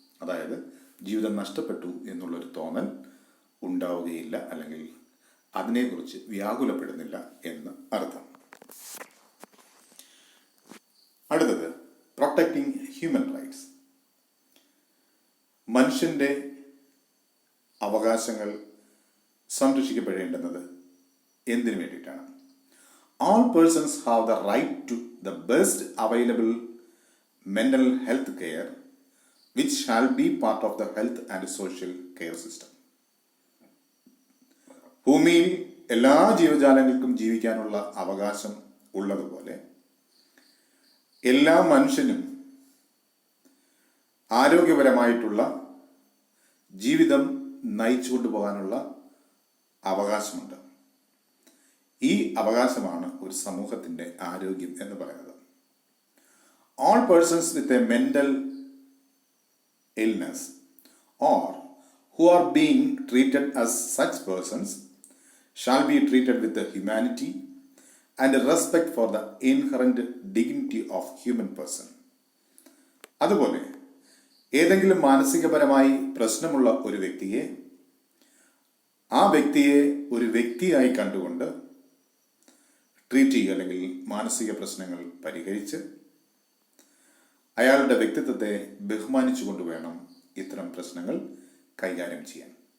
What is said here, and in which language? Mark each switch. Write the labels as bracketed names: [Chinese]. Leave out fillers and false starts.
[Malayalam] അതായത് ജീവിതം നഷ്ടപ്പെട്ടു എന്നുള്ളൊരു തോന്നൽ ഉണ്ടാവുകയില്ല, അല്ലെങ്കിൽ അതിനെക്കുറിച്ച് വ്യാകുലപ്പെടുന്നില്ല എന്ന് അർത്ഥം. അടുത്തത് [English] Protecting human rights. [Malayalam] മനുഷ്യന്റെ അവകാശങ്ങൾ സംരക്ഷിക്കപ്പെടേണ്ടുന്നത് എന്തിനു വേണ്ടിയിട്ടാണ്? [English] All persons have the right to the best available mental health care, which shall be part of the health and social care system. [Malayalam] ഭൂമിയിൽ എല്ലാ ജീവജാലങ്ങൾക്കും ജീവിക്കാനുള്ള അവകാശം ഉള്ളതുപോലെ എല്ലാ മനുഷ്യനും ആരോഗ്യപരമായിട്ടുള്ള ജീവിതം നയിച്ചു കൊണ്ടുപോകാനുള്ള അവകാശമുണ്ട്. ഈ അവകാശമാണ് ഒരു സമൂഹത്തിൻ്റെ ആരോഗ്യം എന്ന് പറയുന്നത്. [English] All persons with a mental illness or who are being treated as such persons shall be treated with the humanity and respect for the inherent dignity of human person. [Malayalam] അതുപോലെ ഏതെങ്കിലും മാനസികപരമായി പ്രശ്നമുള്ള ഒരു വ്യക്തിയെ ആ വ്യക്തിയെ ഒരു വ്യക്തിയായി കണ്ടുകൊണ്ട് ട്രീറ്റ് ചെയ്യുക, അല്ലെങ്കിൽ മാനസിക പ്രശ്നങ്ങൾ പരിഹരിച്ച് അയാളുടെ വ്യക്തിത്വത്തെ ബഹുമാനിച്ചുകൊണ്ട് വേണം ഇത്തരം പ്രശ്നങ്ങൾ കൈകാര്യം ചെയ്യാൻ.